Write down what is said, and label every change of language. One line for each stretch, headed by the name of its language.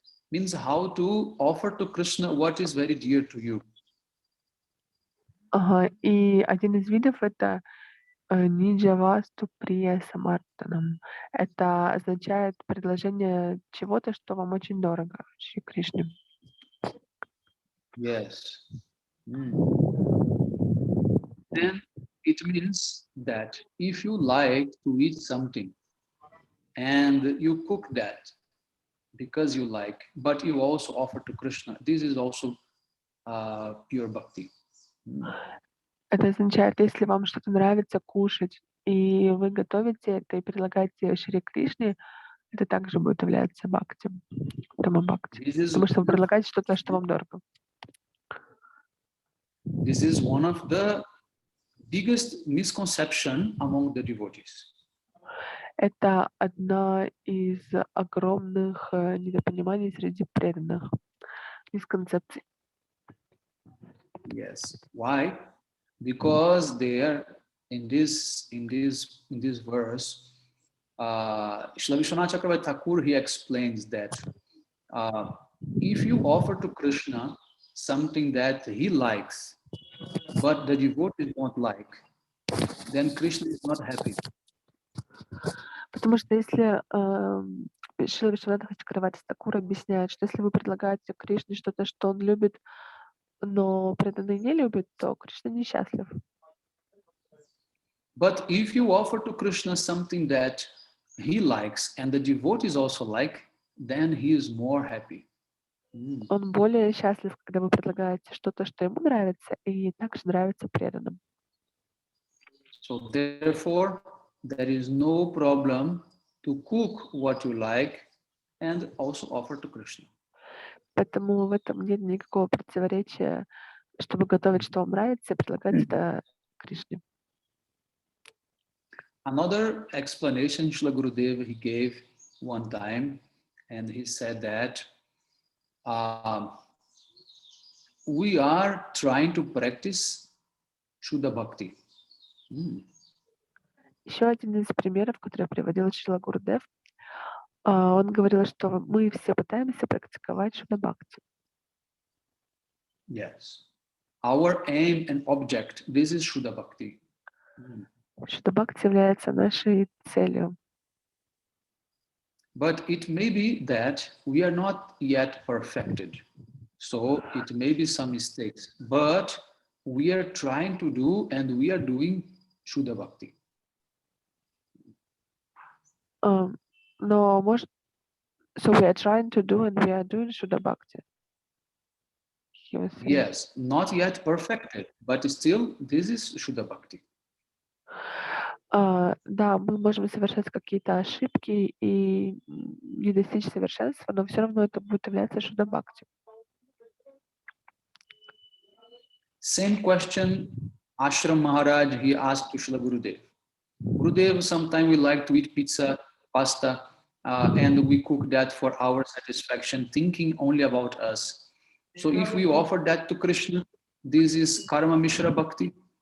English: Means how to offer to Krishna what is very dear to you.
Russian: И один из видов это Ниджа Васту Прия Самартанам. Это означает предложение чего-то, что вам очень дорого, Шри Кришне.
English: Yes. Then it means that if you like to eat something and you cook that because you like, but you also offer to Krishna, this is also pure bhakti.
Russian: Это означает, если вам что-то нравится кушать, и вы готовите это и предлагаете Шри Кришне, это также будет являться бхакти, тама бхакти. Потому что вы предлагаете что-то, что вам дорого.
English: This is one of the biggest misconception among the devotees.
Russian: Это одна из огромных недопониманий среди преданных, мисконцепций.
English: Yes. Why? Because there in this verse, Srila Vishwanath Chakravarti Thakur, he explains that if you offer to Krishna something that he likes, but the devotees don't like, then Krishna is not happy.
Russian: Потому что если Шрила Вишванатха Чакраварти Тхакур объясняет, что если вы предлагаете Кришне что-то, что он любит, но преданный не любит, то Кришна несчастлив.
English: But if you offer to Krishna something that he likes and the devotees also like, then he is more happy.
Russian: Он более счастлив, когда вы предлагаете что-то, что ему нравится, и также нравится преданным.
English: So therefore, there is no problem to cook what you like and also offer to Krishna.
Russian: Поэтому в этом нет никакого противоречия, чтобы готовить, что вам нравится, и предлагать это Кришне.
English: Another explanation Srila Gurudev he gave one time, and he said that we are trying to practice Shuddha Bhakti.
Russian: Еще один из примеров, который приводил Шрила Гурудев, он говорил, что мы все пытаемся практиковать Шудда Бхакти.
English: Yes. Our aim and object, this is Shuddha Bhakti.
Russian: Шудда Бхакти является нашей целью.
English: But it may be that we are not yet perfected. So it may be some mistakes. But we are trying to do and we are doing Shuddha Bhakti.
Russian: Но может,
English: so we are trying to do and we are doing Shuddha Bhakti. Yes, not yet perfected, but still this is Shuddha Bhakti.
Russian: Да, мы можем совершать какие-то ошибки и не достичь совершенства, но все равно это будет являться Шудда Бхакти.
English: Same question, Ashram Maharaj, he asked to Srila Gurudev. Gurudev, sometimes we like to eat pizza, pasta, and we cook that for our satisfaction, thinking only about us. So if we offer that to Krishna, this is Karma Mishra Bhakti.